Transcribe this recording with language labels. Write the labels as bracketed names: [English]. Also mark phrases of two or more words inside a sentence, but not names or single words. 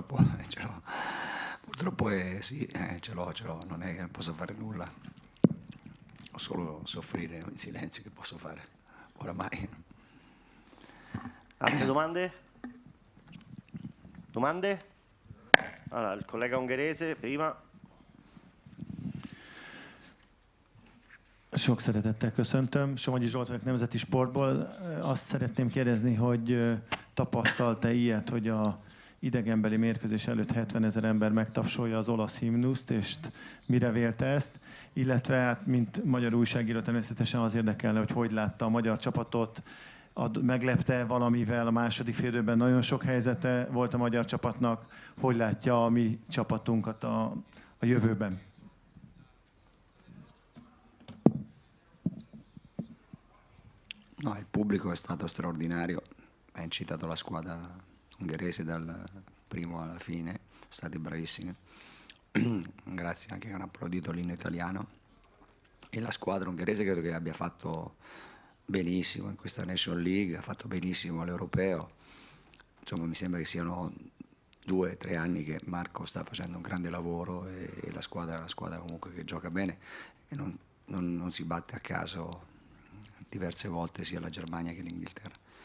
[Italian] Purtroppo Purtroppo sì, ce l'ho, non è che non posso fare nulla, ho solo soffrire in silenzio che posso fare, oramai. Altre domande? Allora, il collega ungherese prima. [Hungarian] Sok szeretettel köszöntöm. Somogyi Zsolt vagyok, Nemzeti Sportból. Azt szeretném kérdezni, hogy tapasztalta ilyet, hogy a idegenbeli mérkőzés előtt 70 000 ember megtapsolja az olasz himnuszt, és mire vélte ezt? Illetve, hát, mint magyar újságíró, természetesen az érdekelne, hogy látta a magyar csapatot, meglepte valamivel a második félidőben, nagyon sok helyzete volt a magyar csapatnak, hogy látja a mi csapatunkat a jövőben? [Italian] No, il pubblico è stato straordinario, ha incitato la squadra ungherese dal primo alla fine, sono stati bravissimi, grazie anche che hanno applaudito l'inno italiano, e la squadra ungherese credo che abbia fatto benissimo in questa Nation League, ha fatto benissimo all'Europeo, insomma mi sembra che siano 2 o 3 anni che Marco sta facendo un grande lavoro e la squadra comunque che gioca bene e non si batte a caso diverse volte sia la Germania che l'Inghilterra.